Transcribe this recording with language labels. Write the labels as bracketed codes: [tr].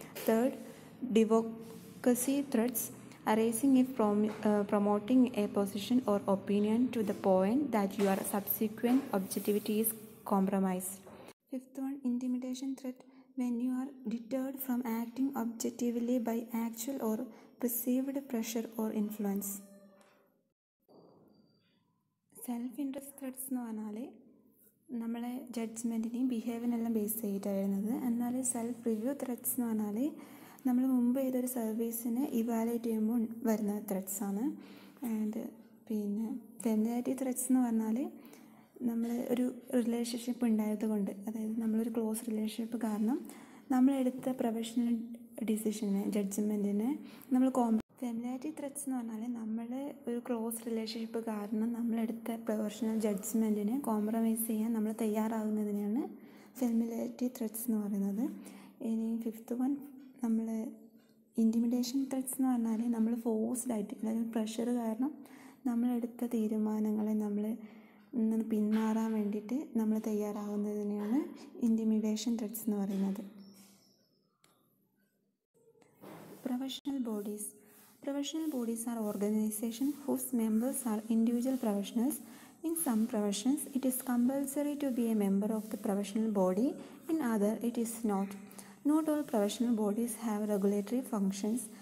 [en] Third, advocacy threats, arising if promoting a position or opinion to the point that your subsequent objectivity is compromised. Fifth one, intimidation threat, when you are deterred from acting objectively by actual or perceived pressure or influence. [ml] Self interest threads എന്ന് പറഞ്ഞാൽ നമ്മളെ ജഡ്ജ്മെൻറ്റിനെയും ബിഹേവിയറിനെല്ലാം base ചെയ്തിട്ടാണ് വരുന്നത്. എന്നാൽ self review threads എന്ന് പറഞ്ഞാൽ നമ്മൾ മുമ്പ് ചെയ്തൊരു സർവീസിനെ ഇവാലുവേറ്റ് ചെയ്യുമ്പോൾ വരുന്ന ത്രെഡ്സാണ്. ആൻഡ് പിന്നെ ഫെമിലിയാരിറ്റി ത്രെഡ്സ് എന്ന് പറഞ്ഞാൽ നമ്മൾ ഒരു റിലേഷൻഷിപ്പ് ഉണ്ടായത് കൊണ്ട്, അതായത് നമ്മളൊരു ക്ലോസ് റിലേഷൻഷിപ്പ് കാരണം നമ്മളെടുത്ത പ്രൊഫഷണൽ ഡിസിഷനെ ജഡ്ജ്മെൻറ്റിനെ നമ്മൾ ഫെമിലിയാരിറ്റി ത്രെഡ്സ് എന്ന് പറഞ്ഞാൽ നമ്മൾ ഒരു ക്ലോസ് റിലേഷൻഷിപ്പ് കാരണം നമ്മളെടുത്ത പ്രൊഫഷണൽ ജഡ്ജ്മെൻറ്റിനെ കോംപ്രമൈസ് ചെയ്യാൻ നമ്മൾ തയ്യാറാകുന്നതിനെയാണ് ഫെമിലിയാരിറ്റി ത്രെഡ്സ് എന്ന് പറയുന്നത്. ഇനി ഫിഫ്ത്ത് വൺ, നമ്മൾ ഇൻറ്റിമിഡേഷൻ ത്രെഡ്സ് എന്ന് പറഞ്ഞാൽ നമ്മൾ ഫോഴ്സ്ഡായിട്ട്, അതായത് പ്രഷർ കാരണം നമ്മളെടുത്ത തീരുമാനങ്ങളെ നമ്മൾ പിന്മാറാൻ വേണ്ടിയിട്ട് നമ്മൾ തയ്യാറാകുന്നതിനെയാണ് ഇൻറ്റിമിഡേഷൻ ത്രെഡ്സ് എന്ന് പറയുന്നത്. [en] Professional bodies. Professional bodies are organizations whose members are individual professionals. In some professions, it is compulsory to be a member of the professional body. In other, it is not. Not all professional bodies have regulatory functions.